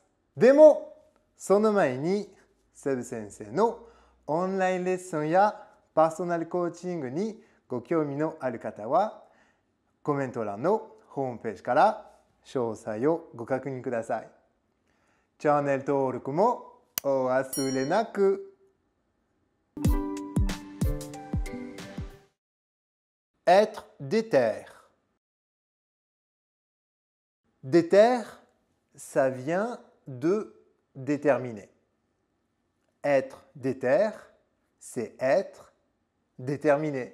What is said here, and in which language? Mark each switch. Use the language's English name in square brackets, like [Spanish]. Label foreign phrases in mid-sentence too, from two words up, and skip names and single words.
[Japanese] でもその前にセブ先生のオンラインレッスンやパーソナルコーチングにご興味のある方はコメント欄のホームページから詳細をご確認ください。チャンネル登録もお忘れなく。 [French] Être déter. Déter, ça vient de déterminer. Être déter, c'est être déterminé.